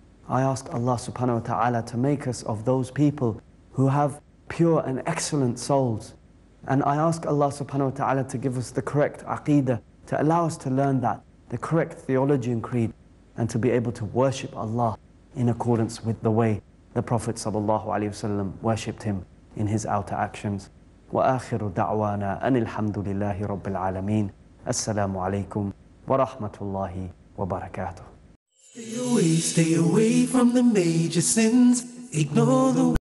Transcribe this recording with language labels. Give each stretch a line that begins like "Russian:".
English: I ask Allah subhanahu wa ta'ala to make us of those people who have pure and excellent souls. And I ask Allah subhanahu wa ta'ala to give us the correct aqeedah, to allow us to learn that, the correct theology and creed, and to be able to worship Allah in accordance with the way the Prophet sallallahu alaihi wasallam worshipped him in his outer actions.
Arabic: وآخر دعوانا أن الحمد لله رب العالمين. السلام عليكم ورحمة الله وبركاته.
English: Stay away from the major sins. Ignore the